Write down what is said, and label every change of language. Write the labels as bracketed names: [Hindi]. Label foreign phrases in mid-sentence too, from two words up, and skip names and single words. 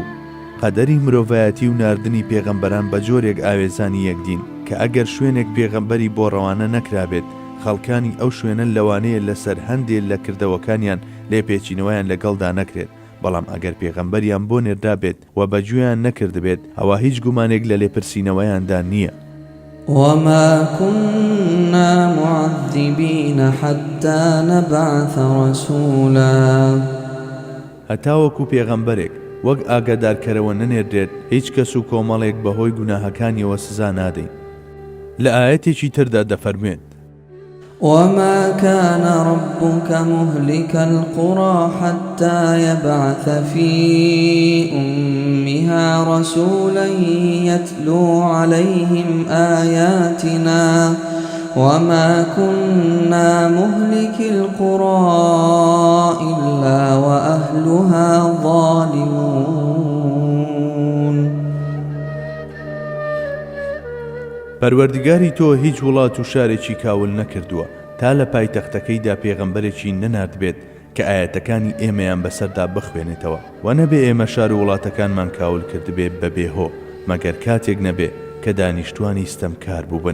[Central Kurdish] قەدەری مرۆڤایەتی و ناردنی پێغەمبەران بە جۆرێک ئاوێزانی یەکدین کە ئەگەر شوێنێک پێغەمبەری بۆ ڕەوانە نەکرابێت، خەڵکانی ئەو شوێنە لەوانەیە لەسەر هەندێک لە کردەوەکانیان لێپێچینەوەیان لەگەڵدا نەکرێت. بەڵام ئەگەر پێغەمبەریان بۆ نێردا بێت و بەگوێیان نەکردبێت، ئەوە هیچ گومانێک لە لێپرسینەوەیاندا نییە. [Arabic] وما كنا معذبين حتى نبعث رسولا. [Central Kurdish] هەتاوەکو پێغەمبەرێک وەک ئاگادارکەرەوە نەنێردرێت، هیچ کەس و کۆمەڵێک بەهۆی گوناهەکانیەوە سزا نادەین. لە ئاەتێکی تردا دەفەرموێت: [Arabic] وما كان ربك مهلك القرى حتى يبعث في أمها رسولا يتلو عليهم آياتنا وما كنا مهلك القرى إلا وأهلها ظالمون. [Central Kurdish] پەروەردگاری تۆ هیچ وڵات و شارێکی کاول نەکردووە تا لە پایتەختەکەیدا پێغەمبەرێکی نەنارد بێت کە ئاەتەکانی ئێمەیان بەسەردا بخوێنێتەوە، و نەبێ ئێمە شار و وڵاتەکانمان کاول کردبێ بەبێهۆ مەگەر کاتێک نەبێ کە دانیشتوانی ستەمکار بووبن.